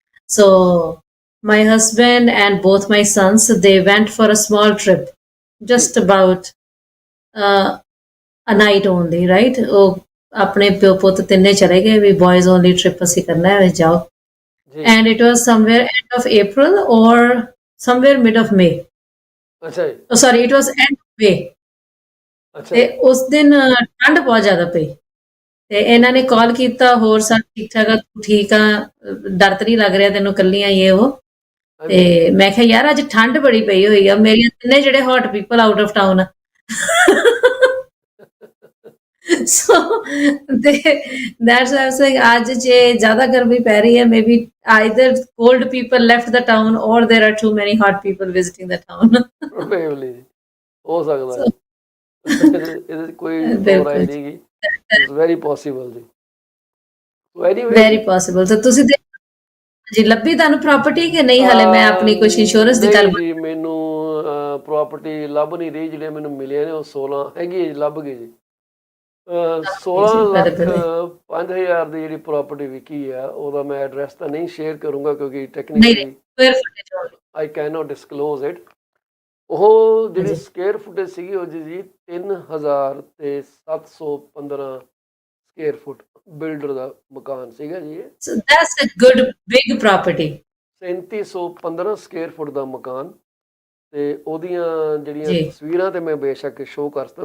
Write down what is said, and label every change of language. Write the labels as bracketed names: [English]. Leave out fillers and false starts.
[English] So my husband and both my sons, they went for a small trip, just about a night only, right? [Punjabi] ਉਹ ਆਪਣੇ ਪਿਓ ਪੁੱਤ ਤਿੰਨੇ ਚਲੇ ਗਏ ਵੀ [English] boys only trip [Punjabi] ਅਸੀਂ ਕਰਨਾ ਹੈ, ਜਾਓ. [English] And it was somewhere end of April or somewhere mid of May. [Punjabi] ਅੱਛਾ ਜੀ. [English] Oh, sorry, it was end of May. [Punjabi] ਤੇ ਉਸ ਦਿਨ ਠੰਡ ਬਹੁਤ ਜ਼ਿਆਦਾ ਪਈ ਤੇ ਇਹਨਾਂ ਨੇ ਕਾਲ ਕੀਤਾ, ਹੋਰ ਸਭ ਠੀਕ ਠਾਕ ਆ, ਤੂੰ ਠੀਕ ਆ, ਡਰ ਤਾਂ ਨਹੀਂ ਲੱਗ ਰਿਹਾ ਤੈਨੂੰ ਕੱਲੀਆਂ ਇਹ ਉਹ? ਤੇ ਮੈਂ ਕਿਹਾ ਯਾਰ ਅੱਜ ਠੰਡ ਬੜੀ ਪਈ ਹੋਈ ਆ, ਮੇਰੀਆਂ ਤਿੰਨੇ ਜਿਹੜੇ [English] hot people out of town [Punjabi] ਆ. [English] So that's why I'm saying [Punjabi] आज जे ज़्यादा गर्मी पै रही है, [English] maybe either cold people left the town or there are too many hot people visiting the town. Probably [Punjabi] ਹੋ ਸਕਦਾ ਹੈ. ਇਹਦੇ ਕੋਈ ਰਾਏ ਨਹੀਂ ਗੀ. [English] It's very possible [Punjabi] ਜੀ. [English] Very possible. [Punjabi] So ਤੁਸੀਂ ਜੀ ਲੱਭੀ ਤੁਹਾਨੂੰ ਪ੍ਰਾਪਰਟੀ ਕਿ ਨਹੀਂ? ਹਲੇ ਮੈਂ ਆਪਣੀ ਕੁਝ ਇੰਸ਼ੋਰੈਂਸ ਦੀ ਗੱਲ ਜੀ, ਮੈਨੂੰ ਪ੍ਰਾਪਰਟੀ ਲੱਭ ਨਹੀਂ ਰਹੀ. ਜਿਹੜੇ ਮੈਨੂੰ ਮਿਲੇ ਨੇ ਉਹ 16 ਹੈਗੀ ਜੀ, ਲੱਭ ਗਏ ਜੀ. 16,05,000 ਦੀ ਜਿਹੜੀ ਪ੍ਰਾਪਰਟੀ ਵਿਕੀ ਆ, ਉਹਦਾ ਮੈਂ ਐਡਰੈਸ ਤਾਂ ਨਹੀਂ ਸ਼ੇਅਰ ਕਰੂੰਗਾ ਕਿਉਂਕਿ technically [English] I can not disclose it. [Punjabi] ਉਹ ਜਿਹੜੀ ਸਕੁਅਰ ਫੁਟੇਜ ਸੀਗੀ ਉਹ ਜੀ 3,715 ਸਕੁਅਰ ਫੁੱਟ ਬਿਲਡਰ ਦਾ ਮਕਾਨ ਸੀਗਾ ਜੀ ਇਹ. [English] So that's a good big property. [Punjabi] 3,715 square foot ਦਾ ਮਕਾਨ. ਤੇ ਉਹਦੀਆਂ ਜਿਹੜੀਆਂ ਤਸਵੀਰਾਂ ਤੇ ਮੈਂ ਬੇਸ਼ੱਕ ਸ਼ੋਅ ਕਰ ਸਕਦਾ.